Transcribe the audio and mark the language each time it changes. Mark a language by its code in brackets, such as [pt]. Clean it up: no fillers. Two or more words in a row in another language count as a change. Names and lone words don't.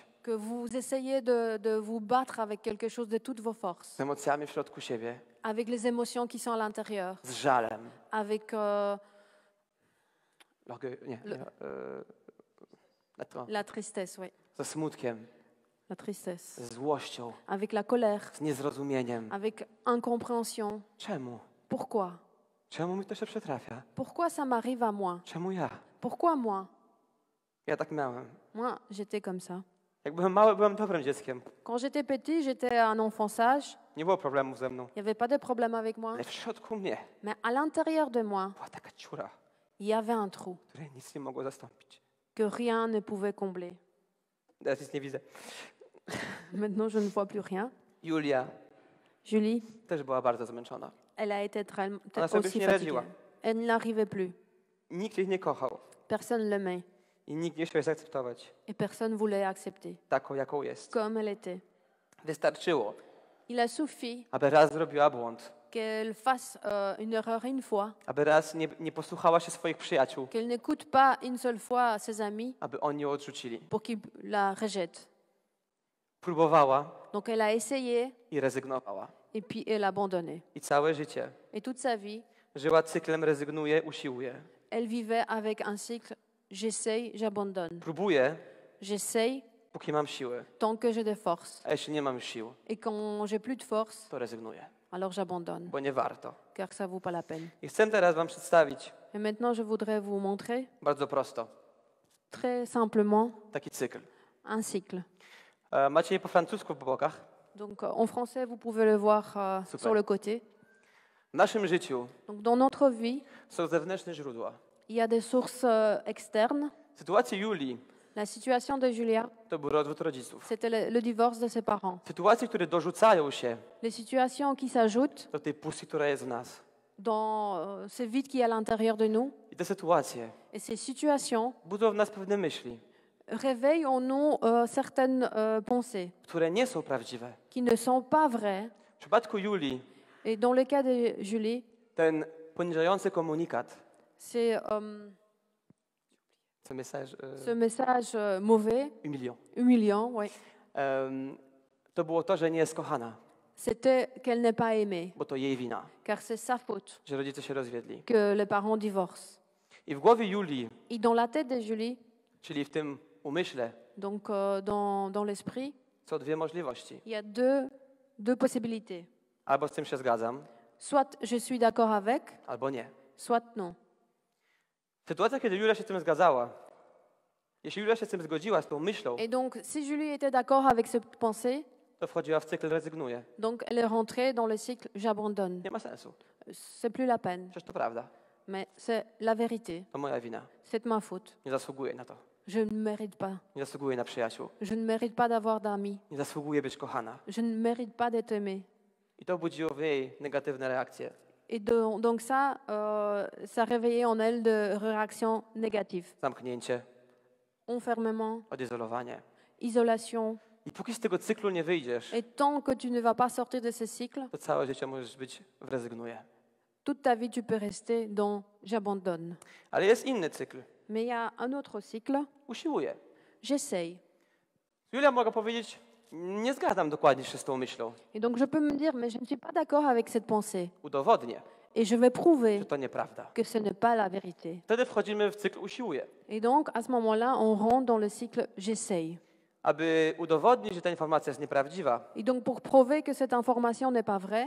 [fr] Que vous essayez de vous battre avec quelque chose de toutes vos forces, [pl] z emocjami w środku siebie, [fr] avec les émotions qui sont à l'intérieur, [pl] z żalem, [fr] avec la tristesse, oui, [pl] ze smutkiem, [fr] la tristesse, [pl] ze złością, [fr] avec la colère, [pl] z niezrozumieniem. [fr] avec incompréhension. [pl] Czemu? [fr] Pourquoi? [pl] Czemu mi to się przytrafia? [fr] Pourquoi ça m'arrive à moi? [pl] Czemu ja? [fr] Pourquoi moi? [pl] Ja tak miałem. [fr] Moi, j'étais comme ça. [pl] Jak byłem mały, byłem dobrym dzieckiem. [fr] Quand j'étais petit, j'étais un enfant sage. [pl] Nie było problemów ze mną. [fr] Il n'y avait pas de problème avec moi. [pl] Ale w środku mnie [fr] Mais à l'intérieur de moi, [pl] była taka dziura, [fr] il y avait un trou [pl] której nic nie mogło zastąpić. [fr] que rien ne pouvait combler. [pl] Teraz nic nie widzę. [fr] Maintenant, je ne vois plus rien. [pl] Julia [fr] Julie, [pl] też była bardzo zmęczona. [fr] elle a été [pl] Ona sobie już [fr] aussi [pl] nie [fr] fatiguée. [pl] radziła. [fr] Elle n'arrivait plus. [pl] Nikt jej nie kochał [fr] Personne ne l'aimait [pl] i nikt nie chciał jej zaakceptować [fr] et personne ne voulait accepter [pl] taką, jaką jest. [fr] comme elle était. [pl] Wystarczyło, [fr] Il a suffi [pl] aby raz zrobiła błąd, [fr] qu'elle fasse une erreur une fois, [pl] aby raz nie posłuchała się swoich przyjaciół, [fr] qu'elle n'écoute pas une seule fois ses amis [pl] aby oni ją odrzucili. [fr] pour qu'ils la rejettent. [pl] Próbowała [fr] Donc elle a essayé [pl] i rezygnowała. [fr] et puis elle a abandonné. [pl] I całe życie [fr] Et toute sa vie, [pl] żyła cyklem rezygnuje, usiłuje. [fr] elle vivait avec un cycle j'essaye, j'abandonne. [pl] Próbuję, [fr] J'essaye [pl] póki mam siły, [fr] tant que j'ai des forces. [pl] a jeśli nie mam już sił, [fr] Et quand j'ai plus de force, [pl] to rezygnuję, [fr] alors j'abandonne, [pl] bo nie warto. [fr] car ça vaut pas la peine. [pl] I chcę teraz wam przedstawić [fr] Et maintenant, je voudrais vous montrer [pl] bardzo prosto [fr] très simplement [pl] taki cykl. [fr] un cycle. [pl] Macie je po francusku w bokach. [fr] Donc en français, vous pouvez le voir [pl] Super. [fr] sur le côté. [pl] W naszym życiu [fr] Donc dans notre vie, [pl] są zewnętrzne źródła. [fr] il y a des sources externes. [pl] W sytuacji Julii [fr] La situation de Julia, [pl] to był rozwód rodziców. [fr] c'était le divorce de ses parents. [pl] Sytuacje, które dorzucają się [fr] Les situations qui s'ajoutent [pl] do tej pustki, która jest w nas. [fr] dans ce vide qui est à l'intérieur de nous. [pl] I te sytuacje [fr] Et ces situations [pl] budzą w nas pewne myśli, [fr] réveillent en nous certaines pensées [pl] które nie są prawdziwe. [fr] qui ne sont pas vraies. [pl] W przypadku Julii [fr] Et dans le cas de Julie, [pl] ten poniżający komunikat, [fr] c'est ce message mauvais, humiliant, ouais. [pl] To było to, że nie jest kochana, [fr] C'était qu'elle n'est pas aimée, [pl] bo to jej wina, [fr] car c'est sa faute [pl] że rodzice się rozwiedli. [fr] que les parents divorcent. [pl] I w głowie Julii, [fr] Et dans la tête de Julie, [pl] czyli w tym umyśle, [fr] donc dans l'esprit, [pl] są dwie możliwości. [fr] il y a deux possibilités. [pl] Albo z tym się zgadzam, [fr] Soit je suis d'accord avec, [pl] albo nie. [fr] soit non. [pl] Sytuacja, kiedy Julia się z tym zgadzała, jeśli Julia się z tym zgodziła, z tą myślą, [fr] Et donc, si Julie était d'accord avec cette pensée, [pl] to wchodziła w cykl rezygnuje. [fr] donc elle est rentrée dans le cycle j'abandonne. [pl] Nie ma sensu. [fr] C'est plus la peine, [pl] Przecież to prawda. [fr] mais c'est la vérité. [pl] To moja wina. [fr] C'est de ma faute. [pl] Nie zasługuję na to. [fr] Je ne mérite pas. [pl] Nie zasługuję na przyjaciół. [fr] Je ne mérite pas d'avoir d'amis. [pl] Nie zasługuję być kochana. [fr] Je ne mérite pas d'être aimée. [pl] I to budziło w jej negatywne reakcje. [fr] Et donc ça, ça réveillait en elle de réactions négatives. [pl] Zamknięcie, [fr] Enfermement, [pl] odizolowanie. [fr] isolation. [pl] I póki z tego cyklu nie wyjdziesz, [fr] Et tant que tu ne vas pas sortir de ce cycle, [pl] to całe życie możesz być w rezygnuje. [fr] toute ta vie, tu peux rester dans j'abandonne. [pl] Ale jest inny cykl. [fr] Mais il y a un autre cycle, [pl] Usiłuję. [fr] j'essaye. [pl] Julia mogła powiedzieć, nie zgadzam dokładnie się z tą myślą. [fr] Et donc je peux me dire, mais je ne suis pas d'accord avec cette pensée. [pl] Udowodnię, [fr] Et je vais prouver [pl] że to nieprawda. [fr] que ce n'est pas la vérité. [pl] Wtedy wchodzimy w cykl usiłuję. [fr] Et donc à ce moment-là, on rentre dans le cycle j'essaye. [pl] Aby udowodnić, że ta informacja jest nieprawdziwa, [fr] Et donc pour prouver que cette information n'est pas vraie,